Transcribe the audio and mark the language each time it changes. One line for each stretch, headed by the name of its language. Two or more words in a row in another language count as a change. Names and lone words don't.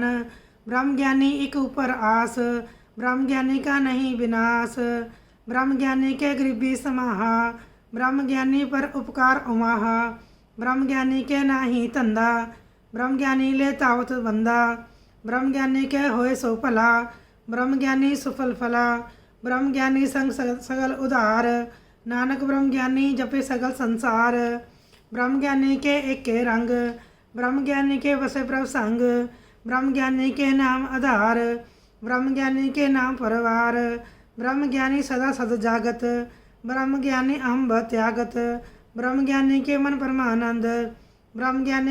Hindi: ब्रह्म ज्ञानी एक ऊपर आस, ब्रह्म ज्ञानी का नहीं विनाश, ब्रह्म ज्ञानी के गरीबी समाहा, ब्रह्म ज्ञानी पर उपकार उमाहा, ब्रह्म ज्ञानी के नाही धंधा, ब्रह्म ज्ञानी ले तावत बंदा, ब्रह्म ज्ञानी के होए सो भला, ब्रह्म ज्ञानी सुफल फला, ब्रह्म ज्ञानी संग सगल उधार, नानक ब्रह्म ज्ञानी जपे सगल संसार, ब्रह्म ज्ञानी के एके रंग, ब्रह्म ज्ञानी के वसे प्रभ संग, ब्रह्म ज्ञानी के नाम आधार, ब्रह्म ज्ञानी के नाम परवार, ब्रह्म ज्ञानी सदा सद जागत, ब्रह्म ज्ञानी अहम व त्यागत, ब्रह्म ज्ञानी के मन परमानंद, ब्रह्म ज्ञानी